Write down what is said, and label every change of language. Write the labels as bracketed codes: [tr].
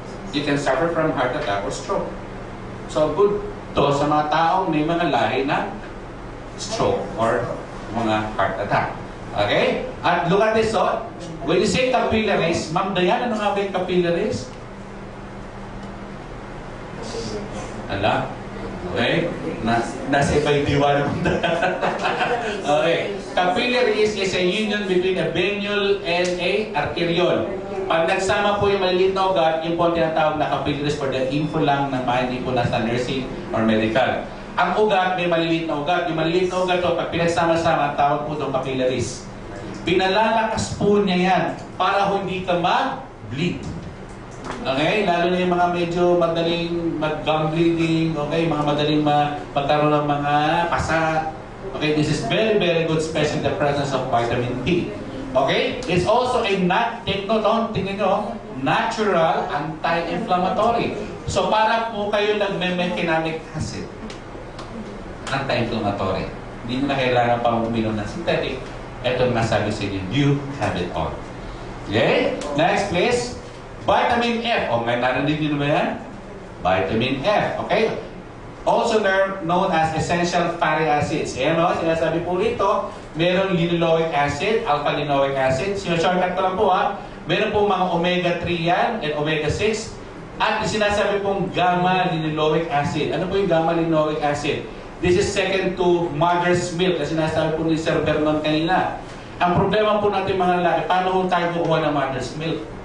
[en] You can suffer from heart attack or stroke. So good [tl] to sa mga taong may mga lahi na stroke or mga heart attack. [en] Okay? At look at this, when you say capillaries, Ma'am Dayan, [tl] ano nga ba yung capillaries? Ala? Okay? Nasa iba yung diwa naman. Okay. [en] Capillaries is a union between a venule and a arteriole. [tl] Pag nagsama po yung maliliit na ugat, yung po ang tinatawag na capillaries [en] for the info [tl] lang na hindi po nasa nursing or medical. Ang ugat, may maliliit na ugat. Yung maliliit na ugat, pag pinagsama-sama, tawag po itong capillaries. Pinalalakas po niya yan para hindi ka mag-bleed. Okay? Lalo na yung mga medyo madaling mag-gum bleeding, okay? Mga madaling magkaroon ng mga pasa. [en] Okay, this is very, very good, especially the presence of vitamin P. Okay, it's also a take note on, [tl] tingnan nyo, [en] natural anti-inflammatory. [tl] So para po kayo nagme-mechanic acid, anti-inflammatory. Hindi nyo na kailangan pang uminom ng synthetic. Ito ang nasabi sa inyo, [en] you have it all. Okay? Next please. Vitamin F. [tl] O, may narinig nyo ba yan? [en] Vitamin F. Okay? Also known as essential fatty acids. [tl] Ayan o, sinasabi po rito, merong linoleic acid, alpha-linoleic acid. Shortcut ko lang po ha. Meron po mga omega-3 yan and omega-6. At sinasabi pong gamma-linoleic acid. Ano po yung gamma-linoleic acid? [en] This is second to mother's milk. [tl] Kasi sinasabi po ni Sir Vernon kanina. Ang problema po natin mga lalaki, paano po tayo kukuha ng mother's milk?